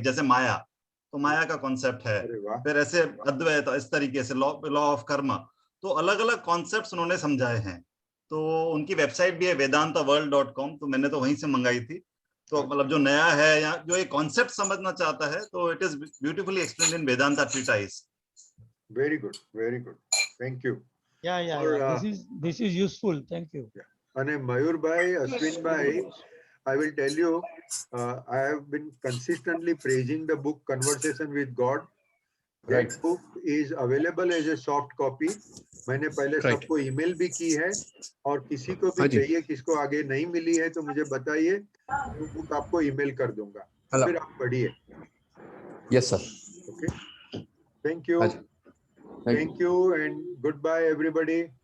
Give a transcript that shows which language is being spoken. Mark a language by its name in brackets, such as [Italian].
[Hindi] जैसे माया, तो माया का कॉन्सेप्ट है, फिर ऐसे अद्वैत, इस तरीके से लॉ ऑफ कर्म, तो अलग अलग कॉन्सेप्ट्स उन्होंने समझाए हैं। तो उनकी वेबसाइट भी है vedantaworld.com, तो मैंने तो वहीं से मंगाई थी। तो मतलब जो नया है या जो एक कॉन्सेप्ट समझना चाहता है, तो [English] It is beautifully explained in Vedanta treatise. Very good, thank you. This is useful, thank you. અને Mayurbhai, Ashwinbhai, I will tell you, I have been consistently praising the book Conversation with God. That book is available as a soft copy. [Hindi] मैंने पहले सबको email भी की है, और किसी को भी चाहिए, किसको आगे नहीं मिली है तो मुझे बताइए, वो बुक आपको ईमेल कर दूंगा, फिर आप पढ़िए। [English] Yes sir. Okay, thank you and goodbye everybody.